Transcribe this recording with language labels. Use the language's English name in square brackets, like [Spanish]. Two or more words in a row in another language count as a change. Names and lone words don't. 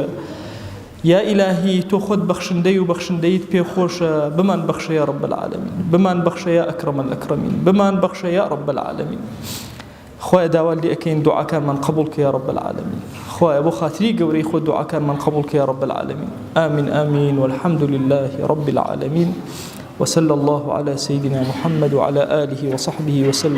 [Central Kurdish] یا ئیلاهی تۆ خۆت بەخشندەی و بەخشندەیت پێخۆشە، بمان بەخشە [Arabic] یا رب العالمین، [Central Kurdish] بمان بەخشە [Arabic] یا ئەکرەمە الئەکرەمین، [Central Kurdish] بمان بەخشە [Arabic] یا رب العالمین. [Central Kurdish] خوایە داوات لێ ئەکەین دوعاکانمان قبول کە [Arabic] یا رب العالمین. [Central Kurdish] خوایە بۆ خاتری گەورەی خۆت دوعاکانمان قبول کە [Arabic] یا رب العالمین. آمین آمین والحمد لله رب العالمين، وصلى الله على سيدنا محمد وعلى آله وصحبه وسلم.